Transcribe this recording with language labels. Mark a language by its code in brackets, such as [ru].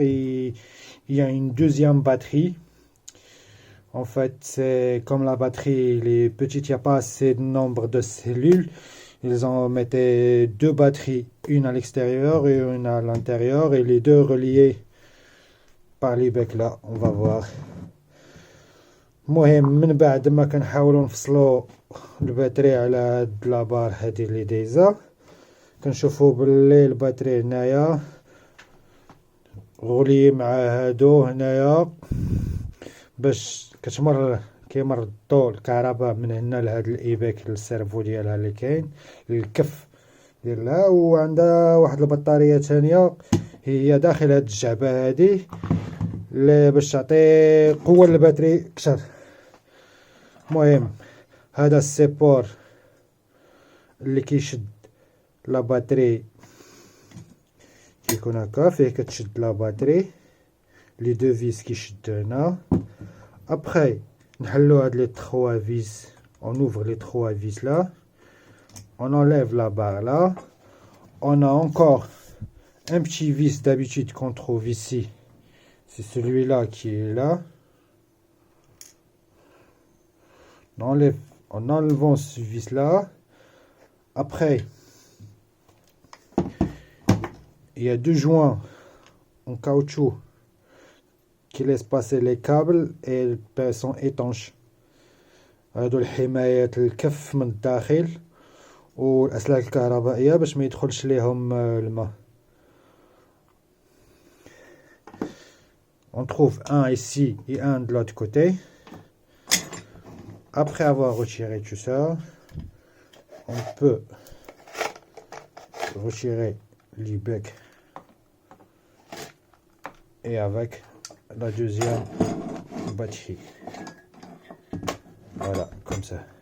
[fr] Et il y a une deuxième batterie. En fait, c'est comme la batterie, les petites, il n'y a pas assez de nombre de cellules. Ils ont mis deux batteries, une à l'extérieur et une à l'intérieur, et les deux reliées par les becs là. On va voir. [ar] المهم من بعد ما كنحاولوا نفصلوا الباتري على هاد لابار هادي اللي دايزه كنشوفوا باللي الباتري هنايا غولي مع هادو هنايا باش كيمر الضوء الكهرباء من هنا لهاد الايباك للسيرفو ديالها اللي كاين الكف ديالها. وعندها واحد البطاريه ثانيه هي داخل هاد الجعبه هادي اللي باش تعطي قوه للباتري اكثر. المهم هذا السيبور اللي كيشد لا باتري كيكون هكا فيه كتشد لا باتري لي دو فيس كيشدو هنا. ابخي نحلو هاد لي 3 vis, [fr] on ouvre les 3 vis là, on enlève la barre là, on a encore un petit vis d'habitude qu'on trouve ici, c'est celui-là qui est là. En enlevant ce vis là, après il y a deux joints en caoutchouc qui laissent passer les câbles et ils sont étanches. [ar] هادو الحمايات الكف من الداخل والاسلاك الكهربائيه باش ما يدخلش ليهم الماء. [fr] On trouve un ici et un de l'autre côté. Après avoir retiré tout ça, on peut retirer les becs et avec la deuxième batterie. Voilà, comme ça.